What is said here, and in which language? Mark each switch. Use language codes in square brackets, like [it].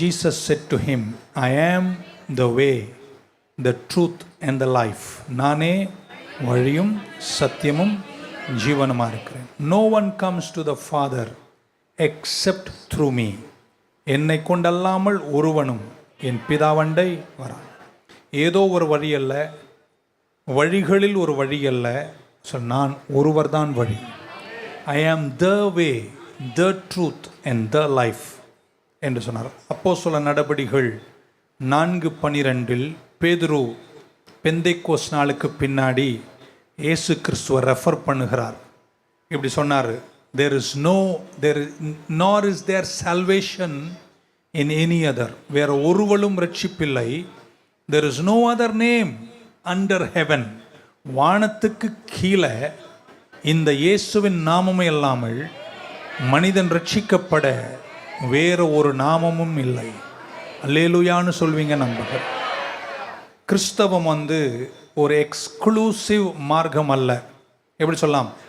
[en] Jesus said to him, I am the way, the truth and the life. [ta] நானே வழியும் சத்தியமும் ஜீவனுமாக இருக்கிறேன். [en] No one comes to the Father except through me. [ta] என்னை கொண்டல்லாமல் ஒருவனும் என் பிதாவண்டை வரான். ஏதோ ஒரு வழி அல்ல, வழிகளில் ஒரு வழி அல்ல, நான் ஒருவர் தான் வழி. [en] I am the way, the truth and the life [ta] என்று சொன்னார். அப்போஸ்தலர் நடபடிகள் 4:12 பேதுரு பெந்தைக்கோஸ் நாளுக்கு பின்னாடி இயேசு கிறிஸ்துவை ரெஃபர் பண்ணுகிறார். இப்படி சொன்னார், [en] nor is there salvation in any other. [ta] வேற ஒருவரும் ரட்சிப்பில்லை. [en] There is no other name under heaven. [ta] வானத்துக்கு கீழே இந்த இயேசுவின் நாமமே இல்லாமல் மனிதன் ரட்சிக்கப்பட வேற ஒரு நாமமும் இல்லை. அல்லேலூயான்னு சொல்வீங்க நண்பர்கள். கிறிஸ்தவம் ஒரு எக்ஸ்க்ளூசிவ் மார்க்கம் அல்ல. எப்படி சொல்லலாம்?